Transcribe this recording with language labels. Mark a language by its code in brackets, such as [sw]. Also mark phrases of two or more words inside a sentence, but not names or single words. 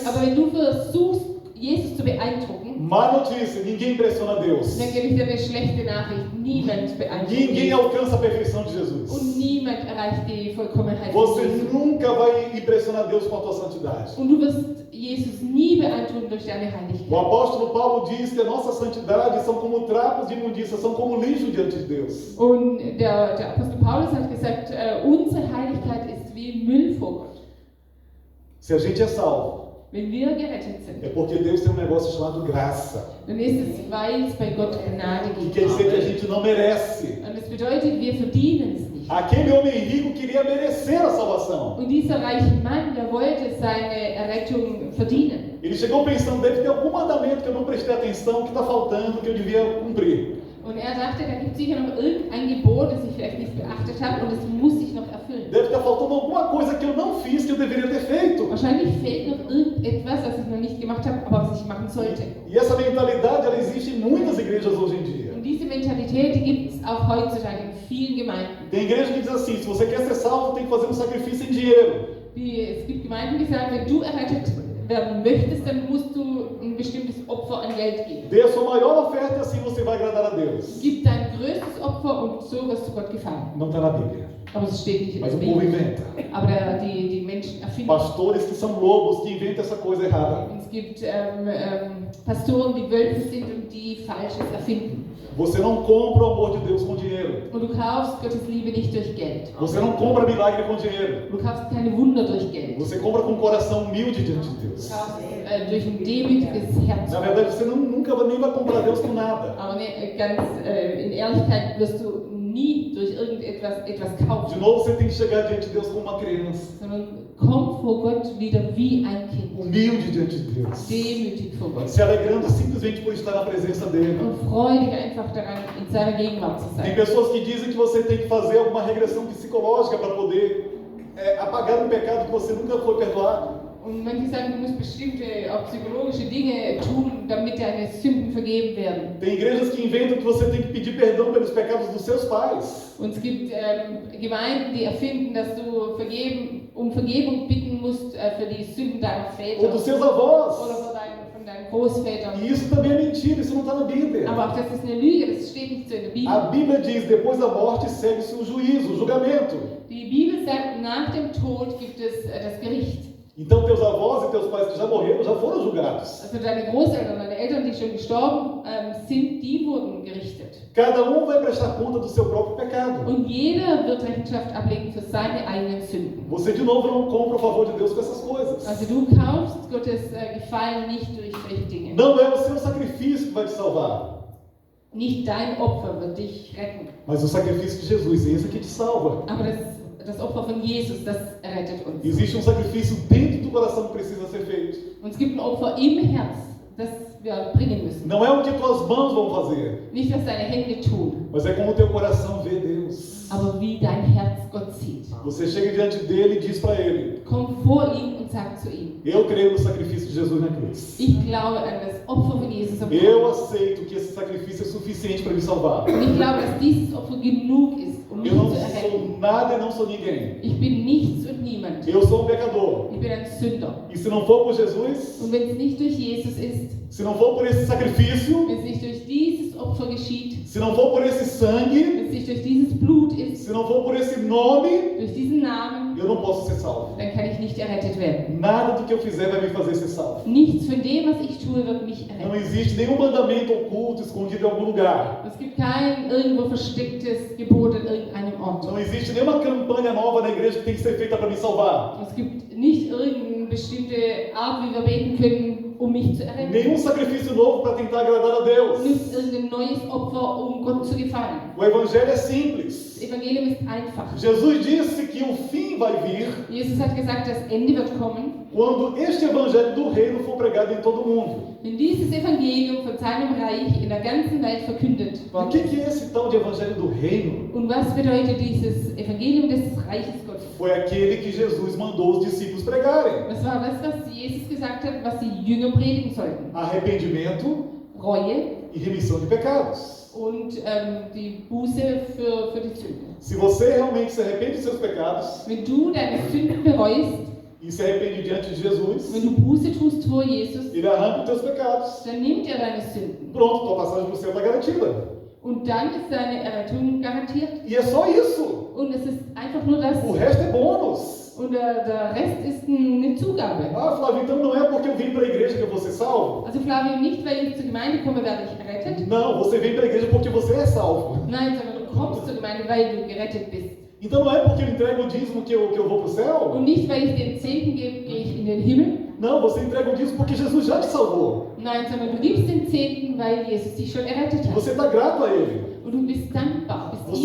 [de] Aber wenn du versuchst, Jesus zu beeindrucken, [pt] má notícia, ninguém impressiona Deus. [de] dann gebe ich dir eine schlechte Nachricht. Niemand beeindruckt [pt] Ninguém [de] Jesus. [pt] alcança a perfeição de Jesus. [de] Und niemand erreicht die Vollkommenheit von [pt] Você [de] Jesus. [pt] nunca vai impressionar Deus com a tua santidade. [de] Und du wirst Jesus nie beeindrucken durch deine [pt] O [de] Heiligkeit. [pt] apóstolo Paulo diz que a nossa santidade são como trapos de imundícia, são como lixo diante de Deus. [de] Und der Apostel Paulus hat gesagt, unsere Heiligkeit ist wie Müll vor Gott. [pt] Se a gente é salvo, [de] Wenn wir gerettet sind, [pt] é porque Deus tem um negócio chamado graça. [de] dann ist es, weil es bei Gott Gnade [pt] Que [de] gibt. [pt] quer dizer que a gente não merece. [de] Und das bedeutet, wir verdienen es nicht. [pt] Aquele homem rico queria merecer a salvação. [de] Und dieser reiche Mann, der wollte seine Errettung verdienen. [pt] Ele chegou pensando, deve ter algum mandamento que eu não prestei atenção, que está faltando, que eu devia cumprir. [de] Und er dachte, da gibt es sicher noch irgendein Gebot, das ich vielleicht nicht beachtet habe und das muss ich noch erfüllen. [pt] Deve estar faltando alguma coisa que eu não fiz, que eu deveria ter feito. [de] Wahrscheinlich fehlt noch irgendetwas, das ich noch nicht gemacht habe, aber was ich machen sollte. [pt] E essa mentalidade, ela existe em muitas igrejas hoje em dia. [de] Und diese Mentalität, die gibt es auch heutzutage in vielen Gemeinden. [pt] Tem igreja que diz assim, se você quer ser salvo, tem que fazer um sacrifício em dinheiro. [de] Es gibt Gemeinden, die sagen, wenn du errettet werden möchtest, dann musst du ein bestimmtes Opfer an Geld geben. [pt] Dê a sua maior oferta e assim você vai agradar a Deus. [de] Gib dein größtes Opfer und so wirst du Gott gefallen. [pt] Não está na Bíblia. [de] Aber es steht nicht in [pt] Mas [de] der [pt] o povo [de] Bibel. [pt] inventa. [de] Aber die Menschen erfinden. [pt] Pastores que são lobos, que inventam essa coisa errada. [de] Und es gibt Pastoren, die Wölfe sind und die Falsches erfinden. [pt] Você não compra o amor de Deus com dinheiro. [de] Und du kaufst Gottes Liebe nicht durch Geld. [pt] Você não compra milagre com dinheiro. [de] Du kaufst keine Wunder durch Geld. [pt] Você compra com um coração humilde diante de [de] Du [pt] Deus. [de] kaufst durch ein demütiges Herz. [pt] Na verdade, você nunca nem vai comprar Deus com nada. [de] Aber ganz in Ehrlichkeit wirst du nie durch etwas kaufen. [pt] De novo, você tem que chegar diante de Deus como uma criança. [de] Sondern komm vor Gott wieder wie ein Kind. [pt] Humilde diante de Deus. [de] Demütig vor Gott. [pt] Se alegrando simplesmente por estar na presença dele. [de] Und freu dich einfach daran, in seiner Gegenwart zu [pt] Tem [de] sein. [pt] pessoas que dizem que você tem que fazer alguma regressão psicológica para poder apagar um pecado que você nunca foi perdoado. [de] Und manche sagen, du musst bestimmte auch psychologische Dinge tun, damit deine Sünden vergeben werden. [pt] Tem igrejas que inventam que você tem que pedir perdão pelos pecados dos seus pais. [de] Und es gibt Gemeinden, die erfinden, dass du um Vergebung bitten musst für die Sünden deiner Väter [pt] Ou dos seus avós. [de] oder von deinen Großvätern. [pt] E isso também é mentira, isso não está na Bíblia. [de] Aber auch das ist eine Lüge, das steht nicht so in der Bibel. [pt] A Bíblia diz, depois da morte segue-se o juízo, o julgamento. [de] Die Bibel sagt, nach dem Tod gibt es das Gericht. [pt] Então teus avós e teus pais que já morreram, já foram julgados. [de] Also deine Großeltern, deine Eltern, die schon gestorben sind, die wurden gerichtet. [pt] Cada um vai prestar conta do seu próprio pecado. [de] Und jeder wird Rechenschaft ablegen für seine eigenen Sünden. [pt] Você de novo não compra o favor de Deus com essas coisas. [de] Also du kaufst Gottes Gefallen nicht durch solche Dinge. [pt] Não é o seu sacrifício que vai te salvar, [de] Nicht dein Opfer wird dich retten, [pt] mas o sacrifício de Jesus, esse que te salva. [de] aber das Opfer von Jesus, das errettet uns. [pt] Existe um sacrifício dentro do coração que precisa ser feito. [de] Und es gibt ein Opfer im Herz, das wir bringen müssen. [pt] Não é o que tuas mãos vão fazer, [de] Nicht, was deine Hände tun, [pt] mas é como o teu coração vê Deus. [de] aber wie dein Herz Gott sieht. [pt] Você chega diante dele e diz para ele: [de] Komm vor ihm und sag zu ihm: [pt] eu creio no sacrifício de Jesus na cruz. [de] Ich glaube an das Opfer von Jesus am [pt] Eu [de] Kreuz. [pt] aceito que esse sacrifício é suficiente para me salvar. [de] Und ich glaube, dass dieses Opfer genug ist, um mich [pt] Eu não [de] zu erretten. [pt] sou nada e não sou ninguém. [de] Ich bin nichts und niemand. [pt] Eu sou um pecador. [de] Ich bin ein Sünder. [pt] E se não for por Jesus, [de] Und wenn es nicht durch Jesus ist, [pt] se não for por esse sacrifício, [de] wenn es nicht durch dieses Opfer geschieht, [pt] se não for por esse sangue, [de] wenn es einzig durch dieses Blut ist, [pt] Se não for por esse nome, [de] durch diesen Namen, [pt] eu não posso ser salvo. [de] dann kann ich nicht errettet werden. [pt] Nada do que eu fizer vai me fazer ser salvo. [de] Nichts von dem, was ich tue, wird mich [pt] Não [de] erretten. [pt] existe nenhum mandamento oculto, escondido em algum lugar. [de] Es gibt kein irgendwo verstecktes Gebot an irgendeinem Ort. [pt] Não existe nenhuma campanha nova na igreja que tem que ser feita para me salvar. [de] Es gibt nicht irgendeine bestimmte Art, wie wir beten können, um mich zu erretten. [pt] Nenhum sacrifício novo para tentar agradar a Deus. [de] Nicht irgendein neues Opfer, um Gott zu gefallen. [pt] O evangelho é [de] Das [pt] simples. [de] Evangelium ist einfach. [pt] Jesus disse que o fim vai vir [de] Jesus hat gesagt, das Ende wird kommen, [pt] quando este evangelho do reino for pregado em todo mundo. [de] wenn dieses Evangelium von seinem Reich in der ganzen Welt verkündet [pt] O [de] wird. [pt] que é esse tal de evangelho do reino? [de] Und was bedeutet dieses Evangelium des Reiches Gottes? [pt] Foi aquele que Jesus mandou os discípulos pregarem. [de] Das war das, was Jesus gesagt hat, was die Jünger predigen sollten. [pt] Arrependimento [de] Reue [pt] e remissão de pecados. [de] und die Buße für die Sünden. [pt] Se você realmente se arrepende de seus pecados [de] Wenn du deine Sünden bereust, [pt] e se arrepende diante de Jesus, [de] wenn du Buße tust vor Jesus, [pt] ele arranca os teus pecados. [de] dann nimmt er deine Sünden. [pt] Pronto, tua passagem para o céu está garantida. [de] Und dann ist deine Errettung garantiert. [pt] E é só isso. [de] Und es ist einfach nur das. [pt] O resto é bônus. [de] Und der Rest ist eine Zugabe. [pt] Ah, Flávio, então não é porque eu vim para a igreja que eu vou ser salvo? [de] Also Flavio, nicht weil ich zur Gemeinde komme, werde ich errettet. [pt] Não, você vem para a igreja porque você é salvo. [de] Nein, sondern du kommst zur Gemeinde, weil du gerettet bist. [pt] Então não é porque eu entrego o dízimo que eu vou para o céu? [de] Und nicht weil ich den Zehnten gebe, gehe ich in den Himmel. [pt] Não, você entrega o dízimo porque Jesus já te salvou. [de] Nein, sondern du gibst den Zehnten, weil Jesus dich schon errettet [pt] E [de] hat. [pt] você está grato a Ele. [de] Und du bist dankbar, bist